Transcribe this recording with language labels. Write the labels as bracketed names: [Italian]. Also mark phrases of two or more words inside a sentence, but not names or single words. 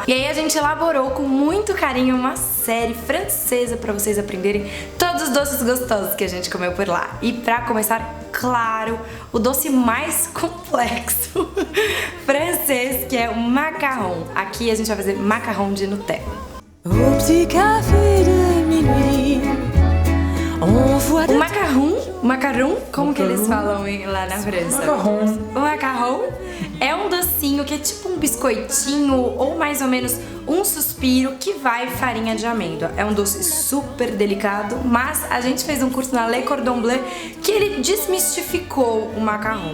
[Portuguese] E aí a gente elaborou com muito carinho uma série francesa pra vocês aprenderem todos os doces gostosos que a gente comeu por lá. E pra começar, claro, o doce mais complexo francês, que é o macarrão. Aqui a gente vai fazer macarrão de Nutella. [French] Au petit café de minuit, on voit [Portuguese] O macarrão, como que eles falam lá na França? Macarrão. O macarrão é um docinho que é tipo um biscoitinho ou mais ou menos um suspiro que vai farinha de amêndoa. É um doce super delicado, mas a gente fez um curso na Le Cordon Bleu que ele desmistificou o macarrão.